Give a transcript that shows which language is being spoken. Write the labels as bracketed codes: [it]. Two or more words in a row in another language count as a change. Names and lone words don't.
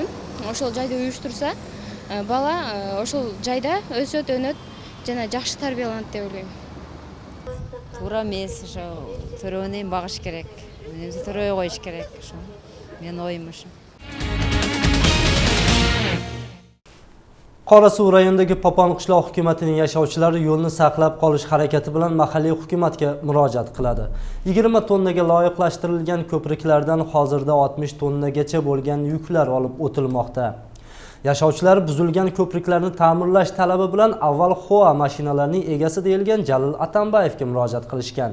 [ky] Ошол жайды уюштурса, бала ошол жайда өсөт, өнөт жана жакшы тарбияланат деп ойлойм. Туура эмес, ошо төрөөнү багыш керек. Төрөй коюш керек. Мен оюм ошо. [uz] Qorasuv rayonidagi Popon qishloq hukumatining yashovchilari yo'lni saqlab qolish harakati bilan mahalliy hukumatga murojaat qiladi. 20 tonnaga loyiqlashtirilgan ko'priklardan hozirda 60 tonnagacha bo'lgan yuklar olib o'tilmoqda. Yashovchilar buzilgan ko'priklarni ta'mirlash talabi bilan avval Xoa mashinalarining egasi deyilgan Jalil Atambayevga murojaat qilishgan.